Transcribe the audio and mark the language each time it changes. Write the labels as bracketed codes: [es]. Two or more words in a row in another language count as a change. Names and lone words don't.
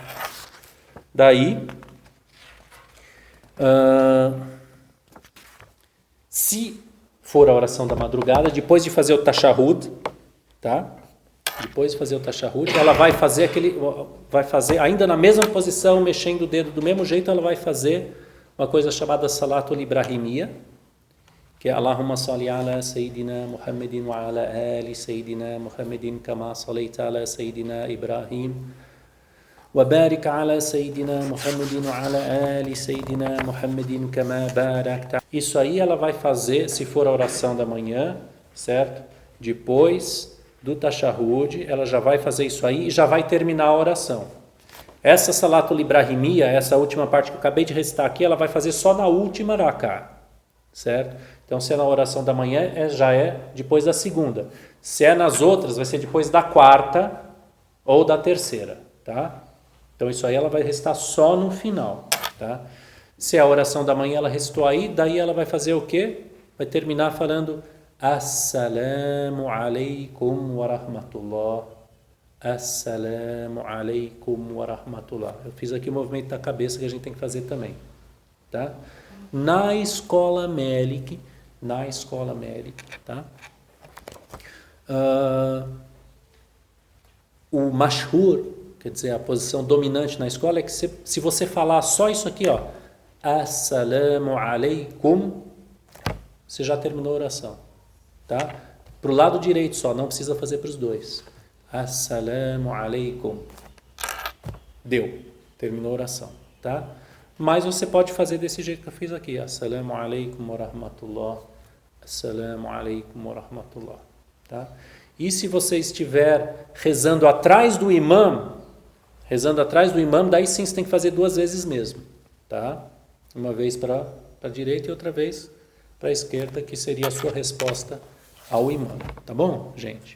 [pt] Daí, se for a oração da madrugada, depois de fazer o tashahhud, tá? Depois de fazer o tashahhud, ela vai fazer ainda na mesma posição, mexendo o dedo do mesmo jeito, ela vai fazer uma coisa chamada [ar] الصلاة الإبراهيمية, [pt] que é [ar] اللهم صل على سيدنا محمد وعلى آل سيدنا محمد كما صليت على سيدنا إبراهيم وبارك على سيدنا محمد وعلى آل سيدنا محمد كما باركت. [pt] Isso aí ela vai fazer, se for a oração da manhã, certo? Depois do tashahhud, ela já vai fazer isso aí e já vai terminar a oração. Essa [ar] الصلاة الإبراهيمية, [pt] essa última parte que eu acabei de recitar aqui, ela vai fazer só na última raká, certo? Então, se é na oração da manhã, já é depois da segunda. Se é nas outras, vai ser depois da quarta ou da terceira, tá? Então, isso aí ela vai recitar só no final, tá? Se é a oração da manhã, ela recitou aí, daí ela vai fazer o quê? [ar] Vai terminar falando السلام عليكم ورحمة الله. السلام عليكم ورحمة الله. [pt] Eu fiz aqui o movimento da cabeça que a gente tem que fazer também, tá? Na escola Malik, tá? O mashhur, quer dizer, a posição dominante na escola é que se você falar só isso aqui, ó, [ar] السلام عليكم, [pt] você já terminou a oração, tá? Pro lado direito só, não precisa fazer para os dois. [ar] السلام عليكم. [pt] Deu, terminou a oração, tá? Mas você pode fazer desse jeito que eu fiz aqui. [ar] السلام عليكم ورحمة الله. السلام عليكم ورحمة الله. [pt] Tá? E se você estiver rezando atrás do imam, daí sim você tem que fazer 2 vezes mesmo. Tá? Uma vez para a direita e outra vez para a esquerda, que seria a sua resposta ao imam. Tá bom, gente?